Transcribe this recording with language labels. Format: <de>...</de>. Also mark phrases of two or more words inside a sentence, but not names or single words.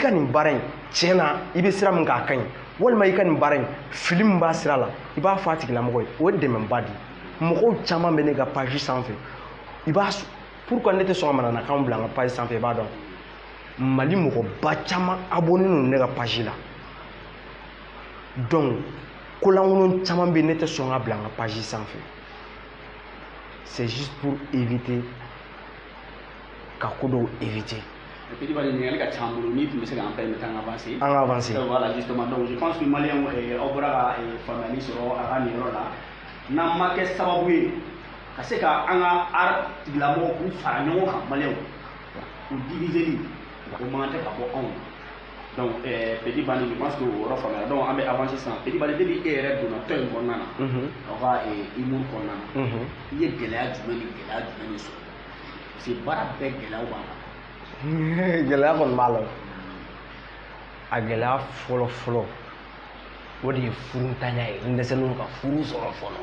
<bm>ka nin baara in tiɲɛ na i bɛ sira min k'a ka ɲi walima i ka nin baara in fili min b'a sira la i b'a fɔ a tigilamɔgɔ ye o ye dɛmɛba de ye mɔgɔw caman bɛ ne ka page sanfɛ i b'a pourquoi ne tɛ sɔn ka mananakanw bila n ka page sanfɛ i b'a dɔn Mali mɔgɔba caman abonné don ne ka page la donc kolankolon caman bɛ ne tɛ sɔn ka bila n ka page sanfɛ</bm> <fr>c'est juste pour éviter</fr> <bm>ka ko dɔw éviter. Petit Ban ɲininkali ka ca an bolo n'i tun bɛ se k'an permettre an ka avancer. An ka avancer.</bm> <fr>Voilà justement donc je pense que</fr> <bm>maliyɛnw aw bɔra ka faamuyali sɔrɔ a ka nin yɔrɔ la n'an ma kɛ sababu ye ka se ka an ka art tigilamɔgɔw k'u fara ɲɔgɔn kan maliyɛnw u diviseli o man tɛ ka bɔ anw donc Petit Ban</bm> <fr>je pense que</fr> <bm>o yɔrɔ faamuyara donc an bɛ avancer sisan Petit Ban depuis e yɛrɛ donna tɔn in kɔnɔna na aw ka humour kɔnɔna na i ye gɛlɛya jumɛn ni gɛlɛya jumɛn de sɔrɔ</bm> <fr>parce que</fr> <bm>baara bɛɛ gɛlɛyaw b'a la. gɛlɛya kɔni b'a la a gɛlɛya fɔlɔ o de ye furutanya ye n dɛsɛlen ka furu sɔrɔ fɔlɔ</bm>